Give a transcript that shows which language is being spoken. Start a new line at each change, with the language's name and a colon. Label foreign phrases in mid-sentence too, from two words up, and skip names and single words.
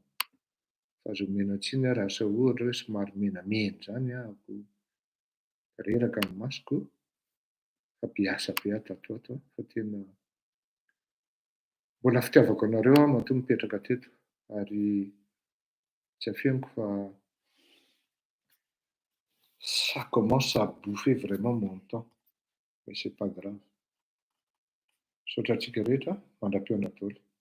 Malagasy: Fa azo omena tsiny ary asa ohatra hoe somary menamena izany ahako. Reraka ny masoko, fa be asa be aho tato ato a. Fa tena mbola fitiavako anareo aho matoa mipetraka teto. Ary tsy afeniko fa
French: ça commence à bouffer vraiment mon temps. Mais c'est pas grave.
Malagasy: Misaotra antsika rehetra, mandram-peona daholo.